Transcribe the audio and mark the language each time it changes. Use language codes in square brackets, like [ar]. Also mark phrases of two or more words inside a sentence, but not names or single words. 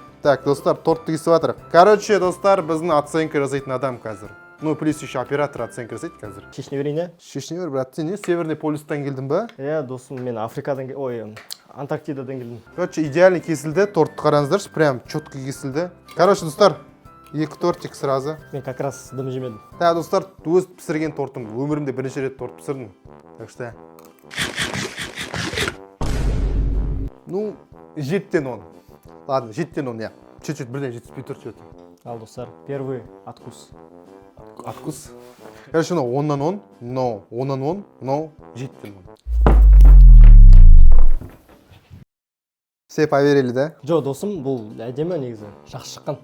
[kk] Так, достар, тортты кесіп жатыр. Короче, достар, біздің оценка жасайтын адам қазір. [ru] Ну, плюс еще оператор оценка [kk] жасайды қазір. Шешіне берейін, е? Шешіне бер, брат. Сен не, [ru] Северный полюстан [kk] келдің ба? Иә, досым, мен Африкадан, Антарктидадан келдім. Короче, идеально кесілді. Тортты қараңыздаршы, [ru] прям четко [kk] кесілді. Короче, достар, 2 [ru] тортик сразу. [kk] Мен [ru] как раз [kk] дым жемедім. Да, достар, өз пісірген тортым. Өмірімде бірінші рет торт пісірдім. [ru] Так что... Ну, 7-тен 10. Ладно, 7-тен 10, я. Чуть-чуть, [kk] бірден жетіспей тұр что-то. Ал, достар, [ru] первый откус. Откус. [kk] Короче, но 10-нан 10, но 10-нан 10, но 7-тен 10. [ru] Все поверили, да? [kk] Жо, досым, бұл әдемі негізі. Жақсы шыққан.